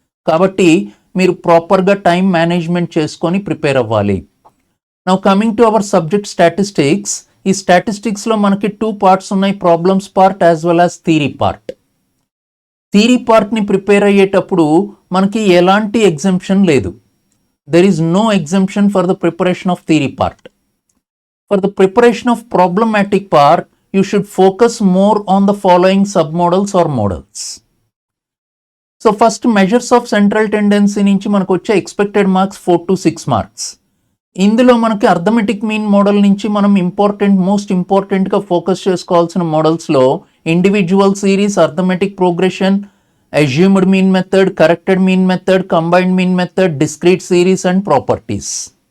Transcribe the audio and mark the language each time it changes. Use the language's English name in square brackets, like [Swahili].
[Telugu] కాబట్టి మీరు ప్రాపర్గా టైం మేనేజ్మెంట్ చేసుకొని ప్రిపేర్ అవ్వాలి. Now coming to our subject statistics. ఈ స్టాటిస్టిక్స్లో మనకి 2 parts ఉన్నాయి, problems part as well as theory part. Theory పార్ట్ని ప్రిపేర్ అయ్యేటప్పుడు మనకి ఎలాంటి ఎగ్జంప్షన్ లేదు. [English] There is no exemption for the preparation of theory part. For the preparation of problematic part, you should focus more on the following submodels or models. So first, measures of central tendency నుంచి మనకు వచ్చే expected marks 4 to 6 marks. [Telugu] ఇందులో మనకి arithmetic mean model నుంచి మనం most ఇంపార్టెంట్గా focus చేసుకోవాల్సిన మోడల్స్లో individual series, arithmetic progression, assumed mean method, corrected mean method, combined mean method, discrete series and properties.